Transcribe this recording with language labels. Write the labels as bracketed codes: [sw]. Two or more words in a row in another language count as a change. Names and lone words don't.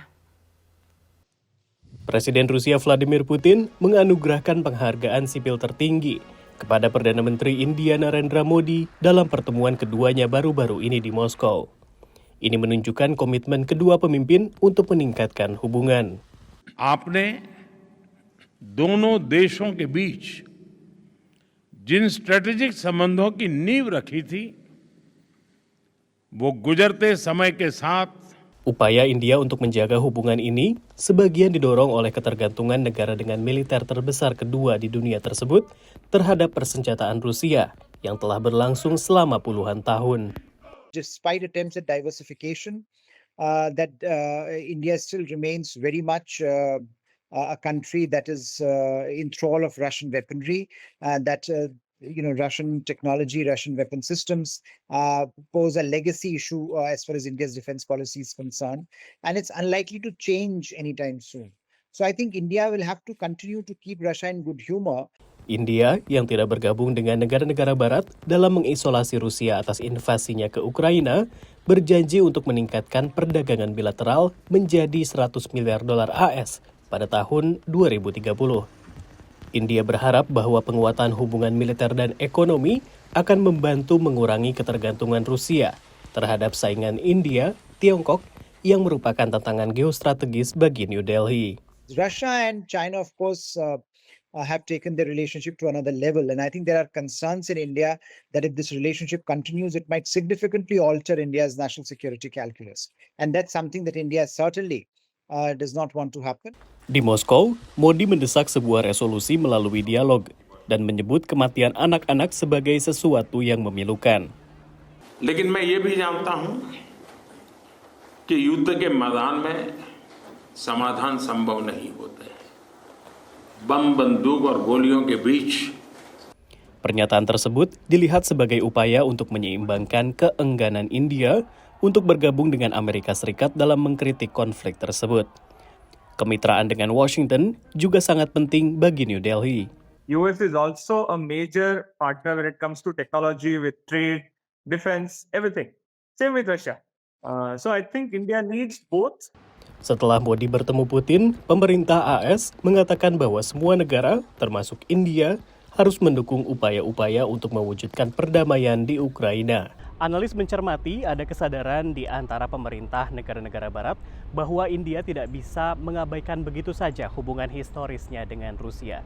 [id] Presiden Rusia Vladimir Putin menganugerahkan penghargaan sipil tertinggi kepada Perdana Menteri India Narendra Modi dalam pertemuan keduanya baru-baru ini di Moskow. Ini menunjukkan komitmen kedua pemimpin untuk meningkatkan hubungan. [hi] आपने दोनों देशों के बीच जिन स्ट्रेटेजिक संबंधों की नींव रखी थी, वो गुजरते समय के साथ [id] Upaya India untuk menjaga hubungan ini sebagian didorong oleh ketergantungan negara dengan militer terbesar kedua di dunia tersebut terhadap persenjataan Rusia yang telah berlangsung selama puluhan tahun. [en] Despite attempts at diversification, India still remains very much a country that is in thrall of Russian weaponry, Russian technology, Russian weapon systems pose a legacy issue as far as India's defense policy is concerned, and it's unlikely to change anytime soon. So I think India will have to continue to keep Russia in good humor. [id] India yang tidak bergabung dengan negara-negara barat dalam mengisolasi Rusia atas invasinya ke Ukraina berjanji untuk meningkatkan perdagangan bilateral menjadi $100 miliar AS pada tahun 2030. India berharap bahwa penguatan hubungan militer dan ekonomi akan membantu mengurangi ketergantungan Rusia terhadap saingan India, Tiongkok, yang merupakan tantangan geostrategis bagi New Delhi. [en] Russia and China, of course, have taken their relationship to another level. And I think there are concerns in India that if this relationship continues, it might significantly alter India's national security calculus. And that's something that India certainly does not want to happen. [id] Di Moskow, Modi mendesak sebuah resolusi melalui dialog dan menyebut kematian anak-anak sebagai sesuatu yang memilukan. [hi] लेकिन मैं ये भी जानता हूं कि युद्ध के मैदान में समाधान संभव नहीं होते. बम, बंदूक और गोलियों के बीच. [id] Pernyataan tersebut dilihat sebagai upaya untuk menyeimbangkan keengganan India untuk bergabung dengan Amerika Serikat dalam mengkritik konflik tersebut. Kemitraan dengan Washington juga sangat penting bagi New Delhi. [en] US is also a major partner when it comes to technology, with trade, defense, everything. Same with Russia. So I think India needs both. [id] Setelah Modi bertemu Putin, pemerintah AS mengatakan bahwa semua negara, termasuk India, harus mendukung upaya-upaya untuk mewujudkan perdamaian di Ukraina. Analis mencermati ada kesadaran di antara pemerintah negara-negara barat bahwa India tidak bisa mengabaikan begitu saja hubungan historisnya dengan Rusia.